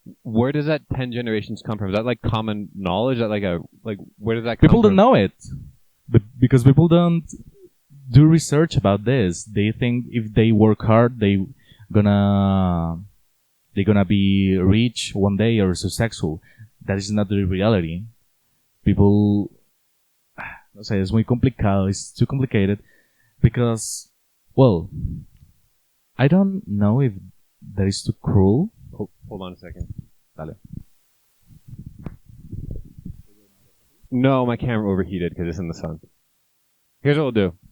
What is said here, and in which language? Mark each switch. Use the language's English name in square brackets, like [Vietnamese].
[English] Where does that 10 generations come from? Is that like common knowledge? That where does that come People from? don't know it, because people don't do research about this. They think if they work hard, they're gonna be rich one day or successful. That is not the reality. [Spanish] People, no sé, es muy complicado. [English] It's too complicated because, well, I don't know if that is too cruel. Hold on a second. Dale. No, my camera overheated because it's in the sun. Here's what we'll do.